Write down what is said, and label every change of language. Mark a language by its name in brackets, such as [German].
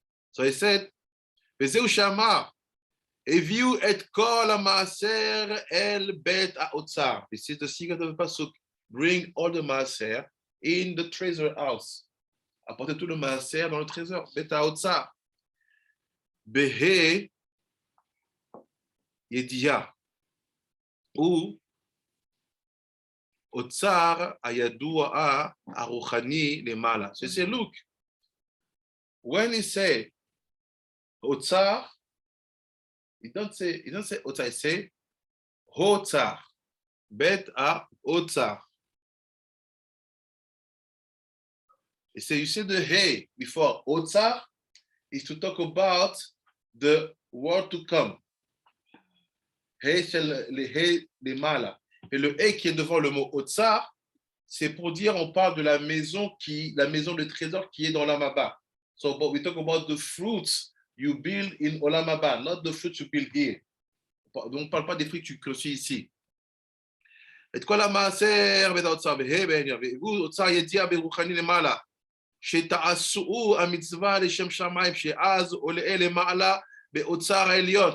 [English] So he said, [Hebrew] וזהו שאמר, הביאו את כל המעשר אל בית האוצר. [English] This is the secret of the pasuk. Bring all the מעשר in the treasure house. [French] Apportez tout le מעשר dans le trésor. [Hebrew] בית האוצר. בה"א ידיעה. הוא אוצר הידוע הרוחני למעלה. [English] So say, look, when he say אוצר, he don't say אוצר, he say האוצר, בית האוצר. He say, you see the hey before אוצר is to talk about the world to come. [French] Hey c'est le hey למעלה. Et le « et » qui est devant le mot « otsar », c'est pour dire, on parle de la maison de trésor qui est dans Olam Haba. [English] So, but we talk about the fruits you build in Olam Haba, not the fruits you build here. [French] Donc, on ne parle pas des fruits que tu construis ici. [Hebrew] את כל המעשר ואת האוצר, והביאו אוצר ידיעה ברוחני למעלה, שתעשו המצווה לשם שמיים, שאז עולה למעלה באוצר העליון.